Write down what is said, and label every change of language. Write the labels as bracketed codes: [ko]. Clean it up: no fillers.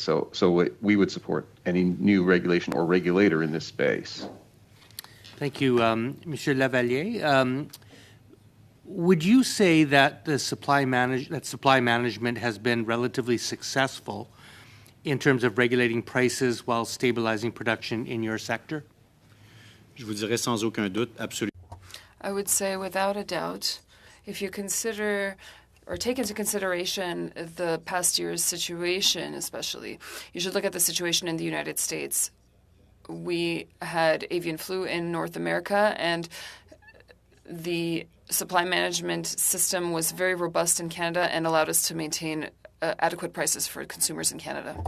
[en] So we would support any new regulation or regulator in this space. Thank you, Monsieur Lavalier. Would you say that the supply management has been relatively successful in terms of regulating prices while stabilizing production in your sector? [fr] Je vous dirais sans aucun doute, absolument. [en] I would say without a doubt, if you consider or take into consideration the past year's situation especially, you should look at the situation in the United States. We had avian flu in North America, and the supply management system was very robust in Canada and allowed us to maintain adequate prices for consumers in Canada.